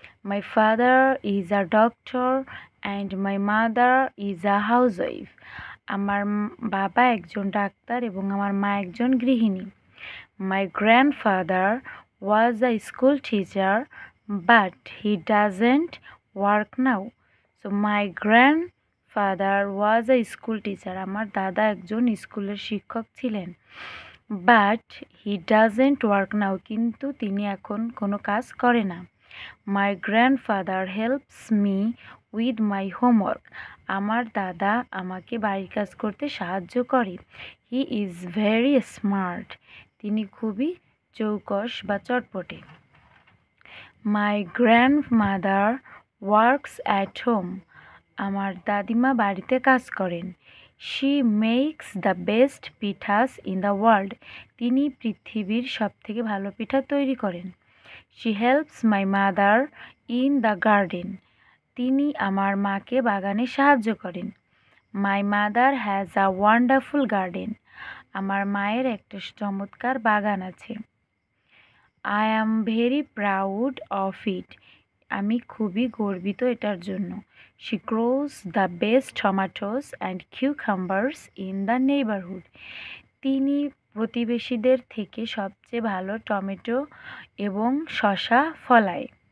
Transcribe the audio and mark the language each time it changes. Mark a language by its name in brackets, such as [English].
[English] My father is a doctor and my mother is a housewife. [Bangla] আমার বাবা একজন doctor এবং আমার মা একজন গৃহিণী। [English] My grandfather was a school teacher but he doesn't work now. So my grandfather was a school teacher. [Bangla] আমার দাদা একজন স্কুলের শিক্ষক ছিলেন। [English] But he doesn't work now. [Bangla] কিন্তু তিনি এখন কোনো কাজ করে না। [English] My grandfather helps me with my homework. [Bangla] আমার দাদা আমাকে বাড়ির কাজ করতে সাহায্য করে। [English] He is very smart. [Bangla] তিনি খুবই চৌকস বা চটপটে। [English] My grandmother works at home. [Bangla] আমার দাদিমা বাড়িতে কাজ করেন। [English] She makes the best pitas in the world. [Bangla] তিনি পৃথিবীর সবথেকে ভালো পিঠা তৈরি করেন। [English] She helps my mother in the garden. [Bangla] তিনি আমার মাকে বাগানে সাহায্য করেন। [English] My mother has a wonderful garden. [Bangla] আমার মায়ের একটা চমৎকার বাগান আছে। [English] I am very proud of it. [Bangla] আমি খুবই গর্বিত এটার জন্য। [English] She grows the best tomatoes and cucumbers in the neighborhood. [Bangla] তিনি প্রতিবেশীদের থেকে সবচেয়ে ভালো টমেটো এবং শসা ফলায়।